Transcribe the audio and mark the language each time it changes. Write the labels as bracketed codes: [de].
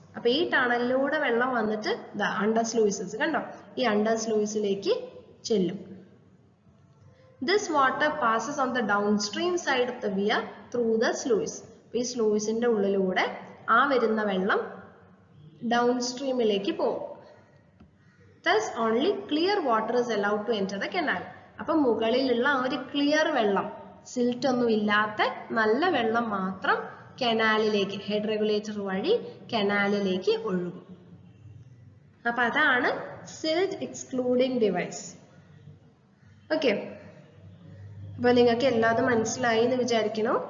[ml] അപ്പൊ ഈ ടണലിലൂടെ വെള്ളം വന്നിട്ട് അണ്ടർ സ്ലൂയിസസ് കണ്ടോ, ഈ അണ്ടർ സ്ലൂയിസിലേക്ക് ചെല്ലും. [en] This water passes on the downstream side of the weir through the sluice. [ml] ഈ സ്ലൂയിസിന്റെ ഉള്ളിലൂടെ ആ വരുന്ന വെള്ളം ഡൗൺസ്ട്രീമിലേക്ക് പോകും. [en] Thus only clear water is allowed to enter the canal. [ml] അപ്പൊ മുകളിലുള്ള ആ ഒരു ക്ലിയർ വെള്ളം, സിൽറ്റ് ഒന്നും ഇല്ലാത്ത നല്ല വെള്ളം മാത്രം കനാലിലേക്ക്, ഹെഡ് റെഗുലേറ്റർ വഴി കനാലിലേക്ക് ഒഴുകും. അപ്പൊ അതാണ് സിൽറ്റ് എക്സ്ക്ലൂഡിംഗ് ഡിവൈസ്. ഓക്കെ, അപ്പൊ നിങ്ങൾക്ക് എല്ലാതും മനസ്സിലായി എന്ന് വിചാരിക്കണോ?